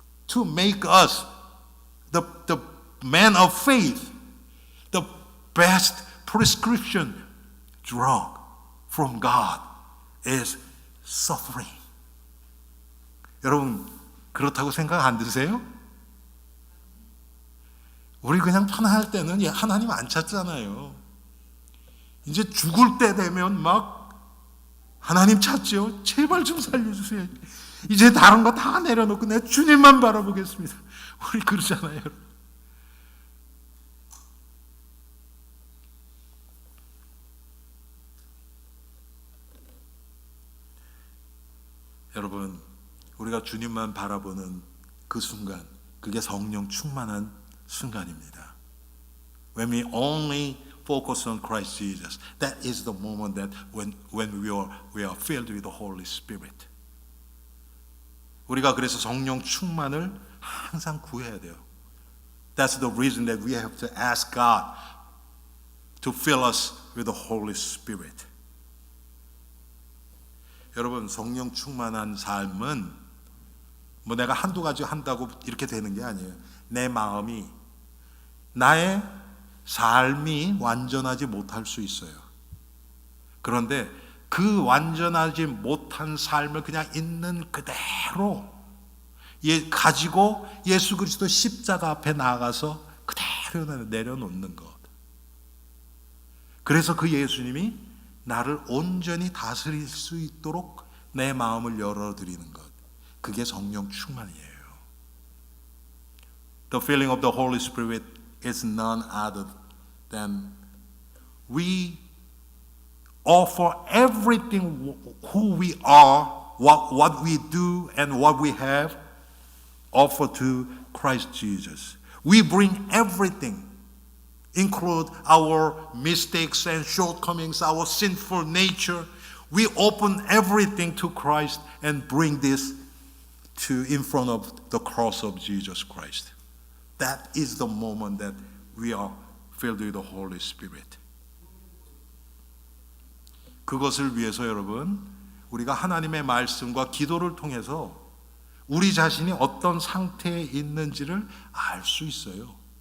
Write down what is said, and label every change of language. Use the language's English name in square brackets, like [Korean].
[English] To make us the man of faith, the best prescription drug from God is suffering. [Korean] 여러분, 그렇다고 생각 안 드세요? 우리 그냥 편할 때는 하나님 안 찾잖아요. 이제 죽을 때 되면 막 하나님 찾죠. 제발 좀 살려주세요. 이제 다른 거 다 내려놓고 내 주님만 바라보겠습니다. 우리 그러잖아요. 여러분, 우리가 주님만 바라보는 그 순간, 그게 성령 충만한 순간입니다. [English] When we only focus on Christ Jesus, that is the moment that when we are filled with the Holy Spirit. [Korean] 우리가 그래서 성령 충만을 항상 구해야 돼요. [English] That's the reason that we have to ask God to fill us with the Holy Spirit. [Korean] 여러분, 성령 충만한 삶은 뭐 내가 한두 가지 한다고 이렇게 되는 게 아니에요. 내 마음이, 나의 삶이 완전하지 못할 수 있어요. 그런데 그 완전하지 못한 삶을 그냥 있는 그대로 가지고 예수 그리스도 십자가 앞에 나아가서 그대로 내려놓는 것. 그래서 그 예수님이 나를 온전히 다스릴 수 있도록 내 마음을 열어드리는 것. 그게 성령 충만이에요. [English] The filling of the Holy Spirit is none other than we offer everything who we are, what we do and what we have, offer to Christ Jesus. We bring everything, include our mistakes and shortcomings, our sinful nature. We open everything to Christ and bring this in front of the cross of Jesus Christ. That is the moment that we are filled with the Holy Spirit. [Korean] 그것을 위해서 여러분, 우리가 하나님의 말씀과 기도를 통해서 우리 자신이 어떤 상태에 있는지를 알 수 있어요.